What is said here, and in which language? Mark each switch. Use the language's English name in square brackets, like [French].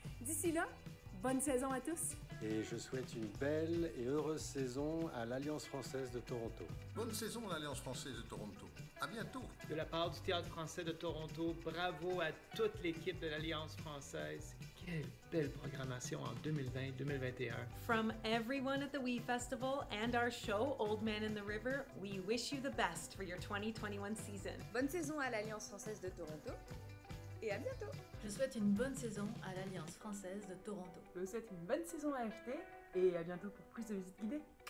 [French] D'ici là, bonne saison à tous! Et je souhaite une belle et heureuse saison à l'Alliance française de Toronto. Bonne saison à l'Alliance française de Toronto. À bientôt. De la part du Théâtre français de Toronto, bravo à toute l'équipe de l'Alliance française. Quelle belle programmation en 2020-2021. [English] From everyone at the WE Festival and our show, Old Man in the River, we wish you the best for your 2021 season. [French] Bonne saison à l'Alliance française de Toronto et à bientôt. Je souhaite une bonne saison à l'Alliance française de Toronto. Je vous souhaite une bonne saison à FT et à bientôt pour plus de visites guidées.